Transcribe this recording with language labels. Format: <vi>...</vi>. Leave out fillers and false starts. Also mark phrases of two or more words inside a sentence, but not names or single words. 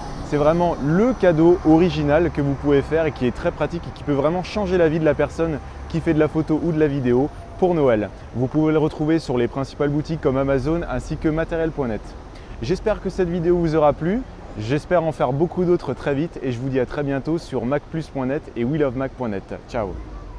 <fr>C'est vraiment le cadeau original que vous pouvez faire et qui est très pratique et qui peut vraiment changer la vie de la personne qui fait de la photo ou de la vidéo pour Noël. Vous pouvez le retrouver sur les principales boutiques comme Amazon ainsi que Materiel.net. J'espère que cette vidéo vous aura plu. J'espère en faire beaucoup d'autres très vite et je vous dis à très bientôt sur macplus.net et welovemac.net. Ciao!</fr>